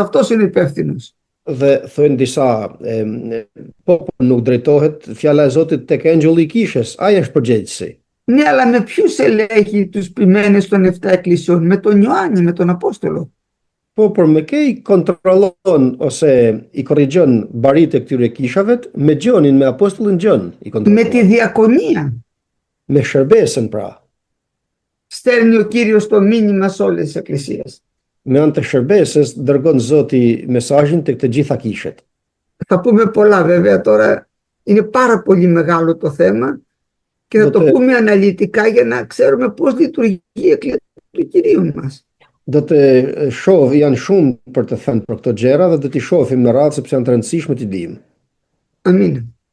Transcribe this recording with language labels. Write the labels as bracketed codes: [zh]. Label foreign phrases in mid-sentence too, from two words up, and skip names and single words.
[el] Αυτός είναι υπεύθυνος. [sq] Dhe thojnë disa, po nuk drejtohet fjala e Zotit tek engjulli i kishës, ai është përgjegjësi. [el] Ναι, αλλά με ποιους ελέγχει τους ποιμένες των 7 εκκλησιών? Με τον Ιωάννη, με τον Απόστολο. [sq] Po, por me kë i kontrollon ose i korrigjon baritë e këtyre kishave me Gjonin, me apostullin Gjon i [el] Με [sq] kontrollon. [el] τη διακονία. [sq] Me shërbesën pra. [el] Στέλνει ο Κύριος το μήνυμα σε όλες τις εκκλησίες. [sq] Me anë të shërbesës dërgon Zoti mesazhin tek të gjitha kishët. [el] Θα πούμε πολλά βέβαια τώρα, είναι πάρα πολύ μεγάλο το θέμα και θα το πούμε αναλυτικά για να ξέρουμε πώς λειτουργεί η εκκλησία του Κυρίου μας. [sq] Do të janë shumë për të thënë për këto gjëra dhe do t'i shohim në radhë sepse janë të rëndësishme t'i dimë. [el] Αμήν.